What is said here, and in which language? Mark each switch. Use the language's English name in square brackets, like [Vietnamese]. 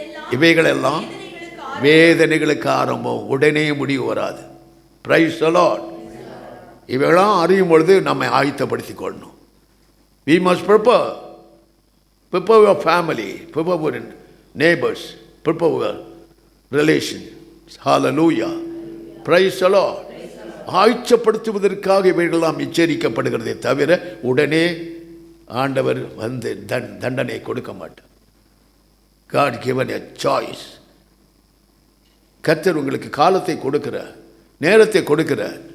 [Tamil] இவைகளெல்லாம் வேதனைகளுக்கு ஆரம்பம், உடனே முடிவு வராது. [English] Praise the Lord. [Tamil] இவைகளாம் அறியும் பொழுது நம்மை ஆயத்தப்படுத்திக் கொள்ளணும். [English] We must prepare your family, prepare your neighbors, prepare your relations. Hallelujah. Praise the Lord. [Tamil] ஆயத்தப்படுத்துவதற்காக இவைகளெல்லாம் எச்சரிக்கப்படுகிறதே தவிர உடனே ஆண்டவர் வந்து தண்டனை கொடுக்க மாட்டார். [English] God given a choice. [Tamil] கர்த்தர் உங்களுக்கு காலத்தை கொடுக்கிறார், நேரத்தை கொடுக்கிறார்.